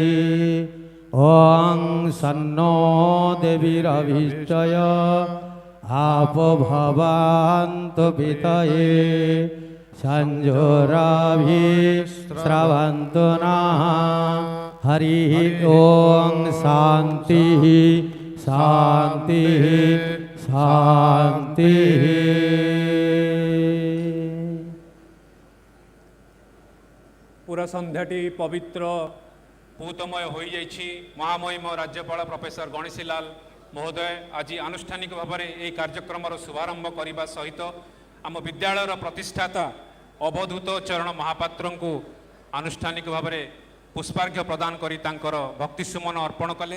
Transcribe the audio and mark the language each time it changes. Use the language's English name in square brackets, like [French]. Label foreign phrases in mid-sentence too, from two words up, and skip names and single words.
[Sanskrit] ओं सन्नो देवीरभीष्टय आपो भवन्तु पितये संजोराभिस्रवन्तु नः। हरिः ओं शान्तिः शान्तिः शान्तिः। [Odia] ସନ୍ଧ୍ୟାଟି ପବିତ୍ର ପୂତମୟ ହୋଇଯାଇଛି। ମହାମହିମ ରାଜ୍ୟପାଳ ପ୍ରଫେସର ଗଣେଶୀ ଲାଲ ମହୋଦୟ ଆଜି ଆନୁଷ୍ଠାନିକ ଭାବରେ ଏହି କାର୍ଯ୍ୟକ୍ରମର ଶୁଭାରମ୍ଭ କରିବା ସହିତ ଆମ ବିଦ୍ୟାଳୟର ପ୍ରତିଷ୍ଠାତା ଅବଧୂତ ଚରଣ ମହାପାତ୍ରଙ୍କୁ ଆନୁଷ୍ଠାନିକ ଭାବରେ ପୁଷ୍ପାର୍ଘ୍ୟ ପ୍ରଦାନ କରି ତାଙ୍କର ଭକ୍ତି ସୁମନ ଅର୍ପଣ କଲେ।